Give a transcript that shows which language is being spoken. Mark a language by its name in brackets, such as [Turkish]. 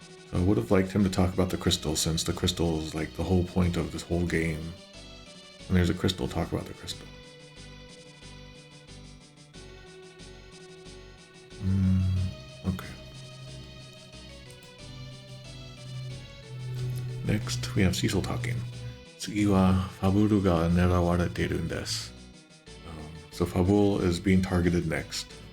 [English] So I would have liked him to talk about the crystal, since the crystal is like the whole point of this whole game. When there's a crystal, talk about the crystal. Okay. Next, we have Cecil talking. [Japanese] 次はファブルが狙われているんです。 [English] So Fabul is being targeted next.